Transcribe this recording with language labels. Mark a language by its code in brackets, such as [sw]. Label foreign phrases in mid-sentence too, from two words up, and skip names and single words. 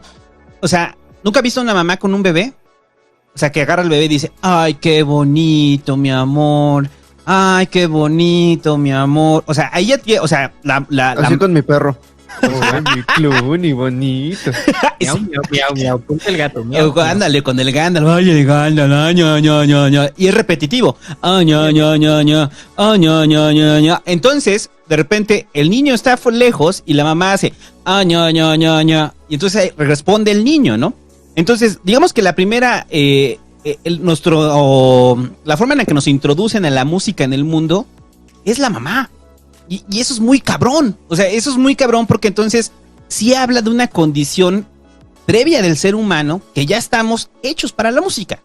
[es] O sea, ¿nunca has visto una mamá con un bebé? O sea, que agarra al bebé y dice, ay, qué bonito, mi amor. Ay, qué bonito, mi amor. O sea, ahí ya tiene, o sea, Así con mi perro. Oh, mi cluny, bonito. Miau, miau, miau, miau. Ponte el gato. Miau, miau. Ándale, con el Gandalf. Ay, el Gandalf. Ay, ña, ña, ña, ña. Y es repetitivo. Ay, ña, ña, ña, ña. Ay, ña, ña, ña, ña. Entonces, de repente, el niño está lejos y la mamá hace ay, ña, ña, ña, ña. Y entonces ahí responde el niño, ¿no? Entonces, digamos que la primera, la forma en la que nos introducen a la música en el mundo es la mamá. Y eso es muy cabrón. O sea, eso es muy cabrón porque entonces sí habla de una condición previa del ser humano que ya estamos hechos para la música.